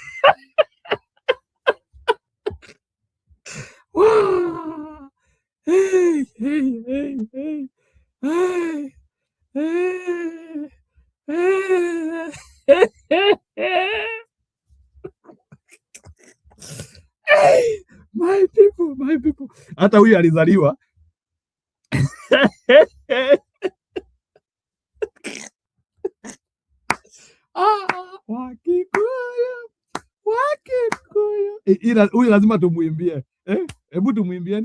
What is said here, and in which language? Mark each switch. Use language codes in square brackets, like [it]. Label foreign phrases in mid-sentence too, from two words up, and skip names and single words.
[en] Wow. Hey, hey, hey, hey, hey, hey, hey, hey, my people. [sw] Hata huyu alizaliwa. Wakikuyu, Wakikuyu. Huyu lazima tumuimbie. Hebu tumwimbieni.